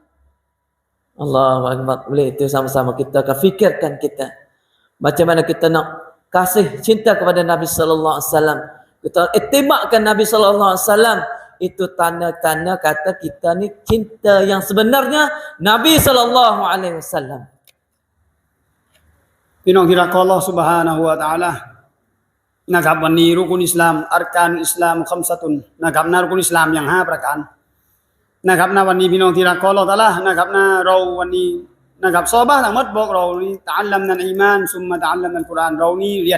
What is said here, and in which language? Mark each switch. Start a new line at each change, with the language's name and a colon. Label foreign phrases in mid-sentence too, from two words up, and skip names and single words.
Arabic: الله أكبر.
Malay: Boleh itu sama-sama kita akan fikirkan kita. Macam mana kita nak kasih cinta kepada Nabi
Arabic: صلى الله عليه وسلم.
Malay: Kita ittibakan Nabi
Arabic: صلى الله عليه وسلم.
Malay: Itu tanda-tanda kata kita ni cinta yang sebenarnya Nabi
Arabic: صلى الله عليه وسلم.
Thai: พี่น้องที่รักของ
Arabic: الله سبحانه وتعالى
Thai: นะครับวันนี้รุกุนอิสลาม
Arabic: أركان الإسلام خمسة
Thai: นะครับนะรุกุนอิสลามอย่าง5ประการนะครับนะวันนี้พี่น้องที่รักของอัลเลาะห์ตะอาลานะครับนะเราวันนี้นะครับซอฮาบะห์ทั้งหมดบอกเรานี่
Arabic: تعلمنا الإيمان ثم تعلمنا القرآن
Thai: เรานี่เรียน